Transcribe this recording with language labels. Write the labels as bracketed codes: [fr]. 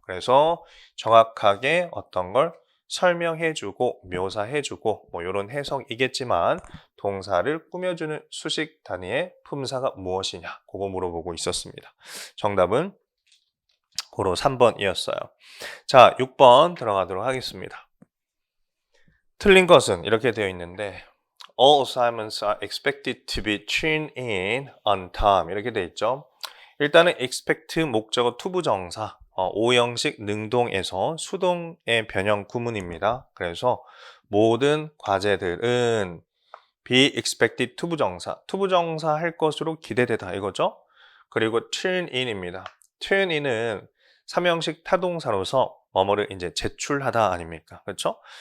[ko] 그래서 정확하게 어떤 걸 설명해 주고 묘사해 주고 뭐 이런 해석이겠지만 동사를 꾸며주는 수식 단위의 품사가 무엇이냐 그거 물어보고 있었습니다. 정답은 고로 3번이었어요. 자, 6번 들어가도록 하겠습니다. 틀린 것은 이렇게 되어 있는데 [en] All assignments are expected to be turned in on time [ko] 이렇게 되어 있죠. 일단은 expect 목적어 투부정사 오형식 능동에서 수동의 변형 구문입니다. 그래서 모든 과제들은 be expected 투부정사 할 것으로 기대되다 이거죠. 그리고 turn in입니다. turn in은 삼형식 타동사로서 뭐뭐를 이제 제출하다 아닙니까? 그렇죠?